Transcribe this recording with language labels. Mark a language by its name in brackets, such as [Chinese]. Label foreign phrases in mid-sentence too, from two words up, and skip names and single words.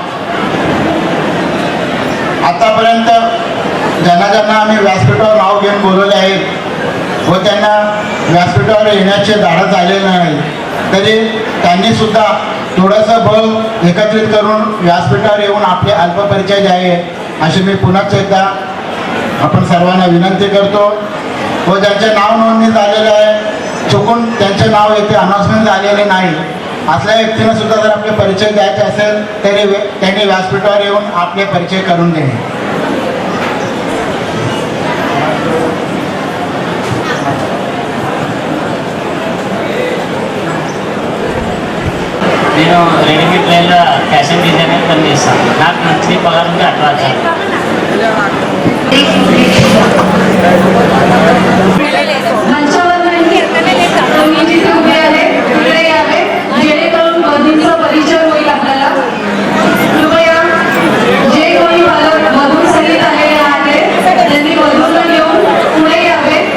[Marathi] आतापर्यंत ज्यांना ज्यांना आम्ही व्यासपीठावर नाव घेऊन बोलवले आहेत व त्यांना व्यासपीठावर येण्याचे धाडस आलेले नाही तरी त्यांनी सुद्धा थोडंसं बळ एकत्रित करून व्यासपीठावर येऊन आपले अल्पपरिचय द्यावे अशी मी पुन्हा एकदा आपण सर्वांना विनंती करतो. व ज्यांचे नाव नोंदणी झालेले आहे चुकून त्यांचे नाव येथे अनाउन्समेंट झालेले नाही असल्या व्यक्तींना सुद्धा जर आपले परिचय द्यायचे असेल तरी त्यांनी व्यासपीठावर येऊन आपले परिचय करून देणे. [Telugu] నేను రెడీమేడ్ ట్రైన్లో [English] fashion designer [Telugu] పనిచేస్తాను. నాకు మంత్లీ పగారు ఉంది 18,000. [Marathi] मंचावर तुम्ही जिथे उभे आहे तिकडे यावे जेणेकरून वधूंचा परिचय होईल आपल्याला. कृपया जे कोणी वधू सहित आलेले आहेत त्यांनी वधूंना घेऊन पुढे यावे.